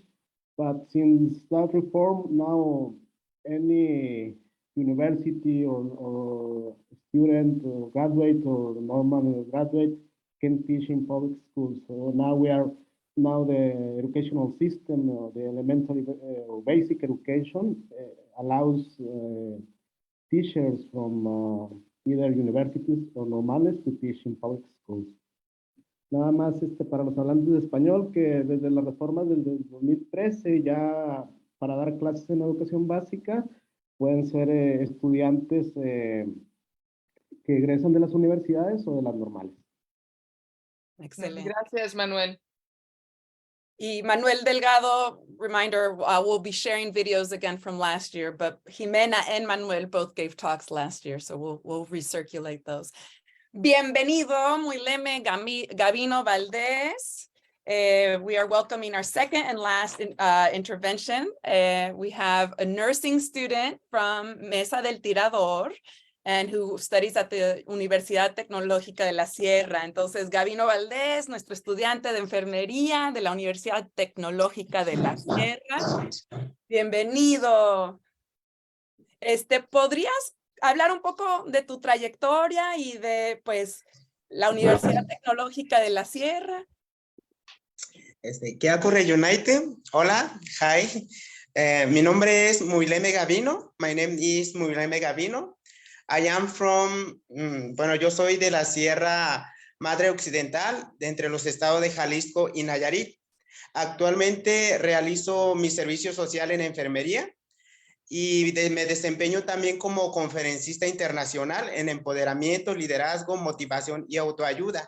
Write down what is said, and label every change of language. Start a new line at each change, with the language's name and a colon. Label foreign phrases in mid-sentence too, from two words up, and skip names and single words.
English: But since that reform, now any university or student or graduate or normal graduate can teach in public schools. So now the educational system, the elementary or basic education allows teachers from either universities or normales to teach in public schools.
Spanish: Nada más para los hablantes de español, que desde la reforma del 2013 ya para dar clases en educación básica pueden ser estudiantes que egresan de las universidades o de las normales. Excelente. Gracias, Manuel. Y Manuel Delgado,
English: reminder, we'll be sharing videos again from last year, but Jimena and Manuel both gave talks last year, so we'll recirculate those.
Spanish: Bienvenido, Muileme Gabino Valdez.
English: We are welcoming our second and last intervention. We have a nursing student from Mesa del Tirador, and who studies at the Universidad Tecnológica de la Sierra.
Spanish: Entonces, Gavino Valdés, nuestro estudiante de enfermería de la Universidad Tecnológica de la Sierra. Bienvenido. ¿Podrías hablar un poco de tu trayectoria y de, pues, la Universidad Tecnológica de la Sierra? Keaku Reunited. Hola, hi. Mi nombre es Muileme Gavino.
English: My name is Muileme Gavino. I am from,
Spanish: bueno, yo soy de la Sierra Madre Occidental, de entre los estados de Jalisco y Nayarit. Actualmente realizo mi servicio social en enfermería y me desempeño también como conferencista internacional en empoderamiento, liderazgo, motivación y autoayuda.